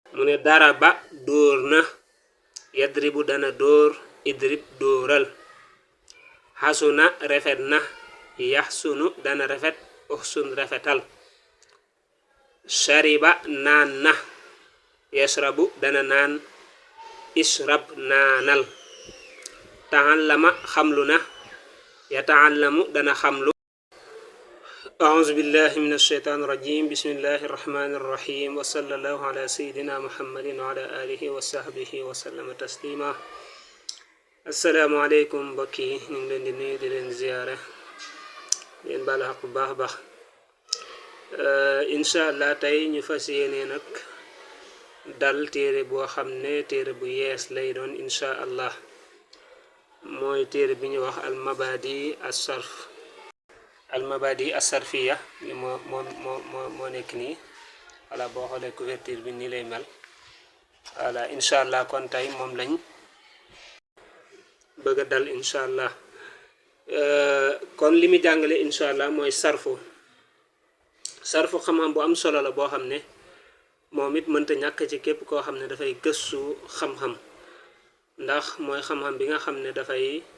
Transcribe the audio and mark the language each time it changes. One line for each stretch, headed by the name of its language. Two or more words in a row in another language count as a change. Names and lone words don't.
Wolof: mu ne daraba dóor na yadribu dana dóor idrib dóoral xasuna rafet na yaxsunu dana rafet uxsun rafetal shariba naan na yashrabu dana naan ishrab naanal taallama xamlu na yataallamu dana xamlu
Arabic: أعوذ بالله من الشيطان الرجيم بسم الله الرحمن الرحيم وصلى الله على سيدنا محمد وعلى آله وصحبه وسلم تسليما السلام عليكم
Wolof: بكي نين دي نيو دي لين زيارة ين بالا حق باخ باخ
Arabic: إن شاء الله
Wolof: تاي ñu fas yéene nag dal téere boo xam ne téere bu yees lay doon
Arabic: إن شاء الله
Wolof: mooy téere bi ñu wax
Arabic: المبادئ الصرف المبادئ الصرفية
Wolof: moo nekk nii voilà boo xoolee couverture bi nii lay mel voilà
Arabic: إن شاء الله
Wolof: kon tey moom lañ bëgg a dal
Arabic: إن شاء الله
Wolof: kon li mu jàngale
Arabic: إن شاء الله
Wolof: mooy sarfu xam-xam bu am solo la boo xam ne moom it mënta ñàkk ci képp koo xam ne dafay gëstu xam-xam ndax mooy xam-xam bi nga xam ne dafay